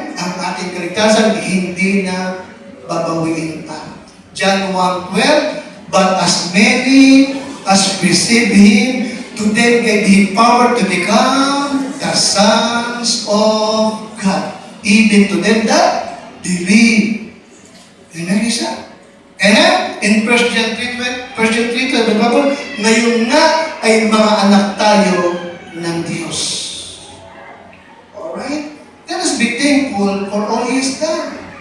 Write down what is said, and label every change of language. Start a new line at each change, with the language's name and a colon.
Filipino: Ang ating kaligtasan hindi na babawiin pa.
English: John 1:12, but as many as receive Him, to them gave He power to become the sons of God, even to them that believe.
Filipino: Amen, isa?
English: And in 1 John 3:12, the Bible,
Filipino: ngayon nga ay mga anak tayo ng Diyos.
English: Alright? Let us be thankful for all He has done.